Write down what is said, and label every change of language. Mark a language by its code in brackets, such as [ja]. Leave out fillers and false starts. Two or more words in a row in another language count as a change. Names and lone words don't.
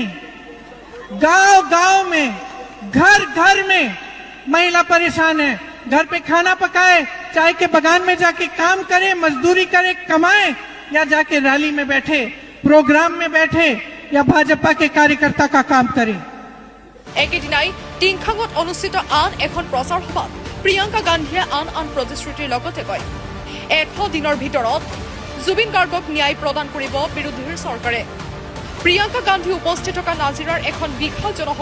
[hi] गांव गांव में, घर घर में महिला परेशान है। घर पे खाना पकाए, चाय के बगान में जाके काम करे, मजदूरी करे, कमाए, या जाके रैली में बैठे, प्रोग्राम में बैठे, या भाजपा के कार्यकर्ता का काम करे। [as] একেদিনাই টিংখাঙত অনুষ্ঠিত আন এখন প্ৰচাৰ সভাত প্ৰিয়ংকা গান্ধীয়ে আন প্ৰতিশ্ৰুতিৰ লগতে কয়, 100 দিনৰ ভিতৰত জুবিন গাৰ্গক ন্যায় প্ৰদান কৰিব বিৰোধীৰ চৰকাৰে। প্ৰিয়ংকা গান্ধী উপস্থিত থকা নাজিৰাৰ এখন বিশাল জনসভা